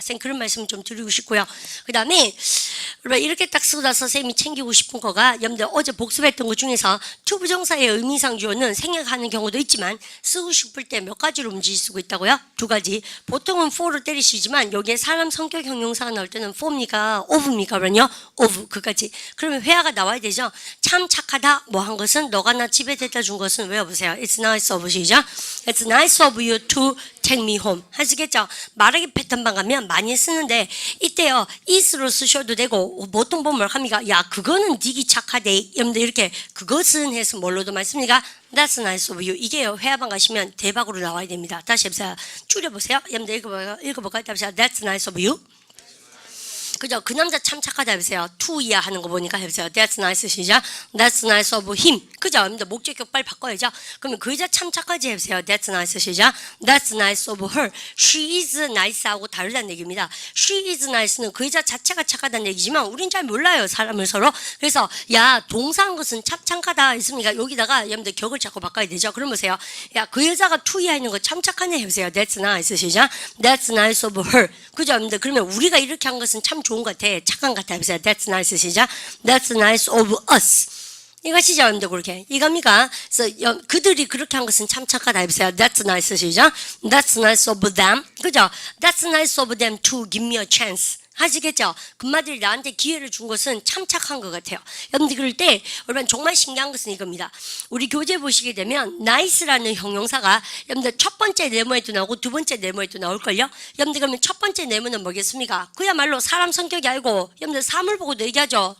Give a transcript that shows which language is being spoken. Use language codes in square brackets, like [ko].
[ko] 쌤 그런 말씀 좀 드리고 싶고요. 그 다음에 이렇게 딱 쓰고 나서 쌤이 챙기고 싶은 거가 여러분들 어제 복습했던 것 중에서 투부정사의 의미상 주어는 생략하는 경우도 있지만 쓰고 싶을 때 몇 가지로 움직일 수가 있다고요? 2가지. 보통은 for로 때리시지만 여기에 사람 성격 형용사가 나올 때는 for입니까? of입니까? 그러면요? of 그까지. 그러면 회화가 나와야 되죠. 참 착하다 뭐 한 것은 너가 나 집에 데려다 준 것은 외워보세요. [en] It's nice of you죠. It's nice of you to take me home. [ko] 하시겠죠? 말하기 패턴방 가면 많이 쓰는데 이때요 is로 쓰셔도 되고 보통 보면 합니까? 야 그거는 되게 착하대. 여러분들 이렇게 그것은 해서 뭘로도 말씀입니까? [en] That's nice of you. [ko] 이게요 회화방 가시면 대박으로 나와야 됩니다. 다시 해보세요. 줄여보세요. 여러분들 읽어볼까요? 해보세요. [en] That's nice of you. [ko] 그죠? 그 남자 참 착하다 해보세요. to 이야 하는 거 보니까 해보세요. [en] That's nice [ko] 시작. [en] That's nice of him. [ko] 그죠? 목적격 빨리 바꿔야죠. 그러면 그 여자 참 착하지 해보세요. [en] That's nice [ko] 시작. [en] That's nice of her. She is nice [ko] 하고 다르다는 얘기입니다. She is nice는 그 여자 자체가 착하다는 얘기지만 우린 잘 몰라요. 사람을 서로. 그래서 야 동사한 것은 참 착하다 했습니까? 여기다가 여러분들 격을 자꾸 바꿔야 되죠. 그럼 보세요. 야 그 여자가 to 이야 있는 거 참 착하네 해보세요. [en] That's nice [ko] 시작. [en] That's nice of her. [ko] 그죠? 여러분들 그러면 우리가 이렇게 한 것은 참 좋은 것 같아. 착한 것 같아. 해보세요. [en] That's nice [ko] 시작. [en] That's nice of us. [ko] 이것이죠. 여러분들 그렇게. 이겁니까? 그래서 그들이 그렇게 한 것은 참 착하다. 해보세요. [en] That's nice [ko] 시작. [en] That's nice of them. [ko] 그죠? [en] That's nice of them to give me a chance. [ko] 하시겠죠? 금마들이 나한테 기회를 준 것은 참 착한 것 같아요. 여러분들 그럴 때 여러분 정말 신기한 것은 이겁니다. 우리 교재 보시게 되면 nice라는 형용사가 여러분들 첫 번째 네모에도 나오고 두 번째 네모에도 나올걸요? 여러분들 그러면 첫 번째 네모는 뭐겠습니까? 그야말로 사람 성격이 알고 여러분들 사물 보고도 얘기하죠.